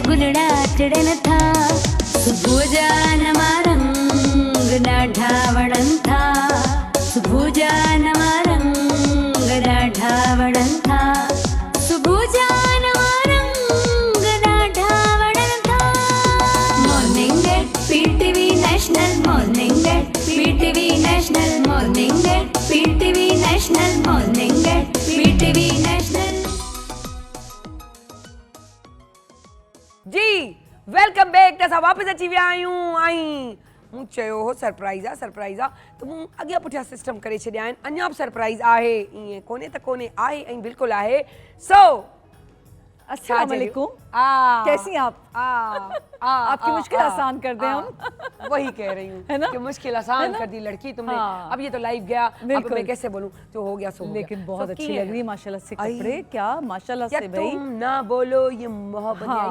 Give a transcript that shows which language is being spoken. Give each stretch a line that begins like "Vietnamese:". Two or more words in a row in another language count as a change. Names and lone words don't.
Sindhi: गुलड़ा टिड़न था सुबुह जा नवा रंग ॾाढा वणनि था सुबुह जा नवा रंग ॾाढा वणनि था सुबुह जा नवा रंग ॾाढा वणनि था मॉर्निंग एट पीटीवी नेशनल मॉर्निंग एट पीटीवी नेशनल मॉर्निंग एट पीटीवी नेशनल मॉर्निंग एट पीटीवी नेशनल जी
English: welcome back
Sindhi: त असां वापसि अची विया आहियूं ऐं मूं चयो हो सरप्राइज़ आहे त मूं अॻियां पुठियां सिस्टम करे छॾिया आहिनि अञा बि सरप्राइज़ आहे ईअं कोन्हे त कोन्हे आहे ऐं बिल्कुलु आहे सो
Urdu: السلام علیکم کیسی ہیں آپ آپ کی مشکل آسان کر دیں ہم وہی کہہ رہی ہوں ہے نا? کہ مشکل آسان کر دی لڑکی تم نے हाँ। اب یہ تو لائیو گیا اب बिल्कुल। میں کیسے بولوں جو ہو گیا سو ہو लेकिन गया। बहुत
English: So,
Urdu: अच्छी की लग है? رہی ہے ماشاءاللہ سے आई। کپڑے کیا ماشاءاللہ या سے بھائی تم نا بولو یہ محبت ہے یہ